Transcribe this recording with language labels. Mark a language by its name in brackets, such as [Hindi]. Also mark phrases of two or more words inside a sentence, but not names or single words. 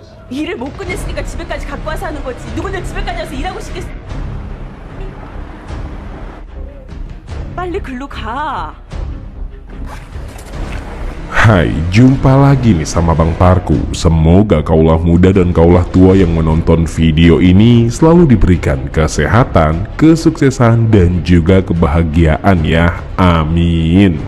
[Korean] 일을 못 끝냈으니까 집에까지 갖고 와서 하는 거지. 누구는 집에까지 와서 일하고 싶겠어. 빨리 글로 가. [Indonesian] Hai, jumpa lagi nih sama Bang Parku. Semoga kaulah muda dan kaulah tua yang menonton video ini selalu diberikan kesehatan, kesuksesan, dan juga kebahagiaan ya. Amin.